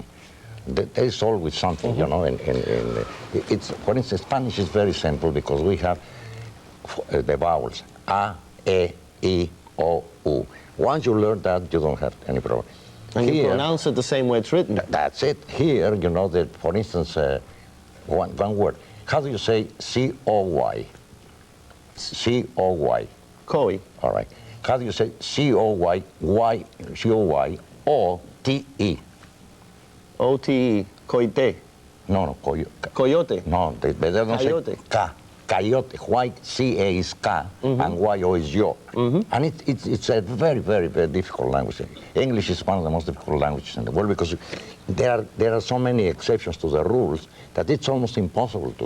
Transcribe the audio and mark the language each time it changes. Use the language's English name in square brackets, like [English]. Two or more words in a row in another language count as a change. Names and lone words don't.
[English] There's always something, you know, and it's, for instance, Spanish is very simple because we have the vowels, A, E, I, O, U. Once you learn that, you don't have any problem. And you pronounce it the same way it's written. That's it. Here, you know, that, for instance, one word. How do you say C-O-Y? C-O-Y. Koi. All right. How do you say C-O-Y, Y, C-O-Y, O-T-E? O-T-E, coyote. No, coyote. No, they don't say K. Coyote. Why C-A is K and Y-O is Yo. And it's a very, very, very difficult language. English is one of the most difficult languages in the world because there are so many exceptions to the rules that it's almost impossible to.